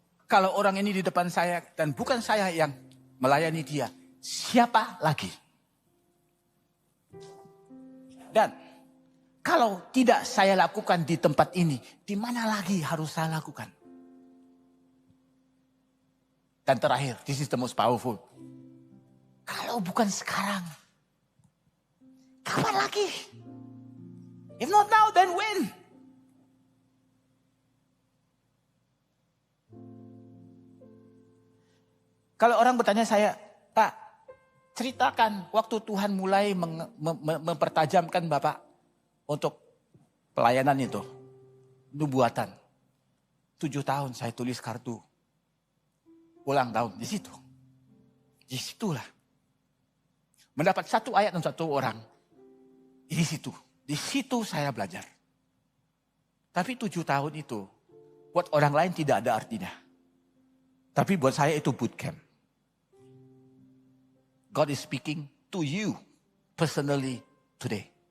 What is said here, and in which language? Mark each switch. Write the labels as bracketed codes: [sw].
[id] Kalau orang ini di depan saya dan bukan saya yang melayani dia, siapa lagi? Dan kalau tidak saya lakukan di tempat ini, di mana lagi harus saya lakukan? Dan terakhir, [en] this is the most powerful. [id] Kalau bukan sekarang, kapan lagi? [en] If not now, then when? [id] Kalau orang bertanya saya, Pak, ceritakan waktu Tuhan mulai mempertajamkan Bapak untuk pelayanan itu. Nubuatan. 7 tahun saya tulis kartu. Ulang tahun di situ. Di situlah. Mendapat 1 ayat dan 1 orang. Di situ. Di situ saya belajar. Tapi 7 tahun itu buat orang lain tidak ada artinya. Tapi buat saya itu bootcamp. [en] God is speaking to you personally today.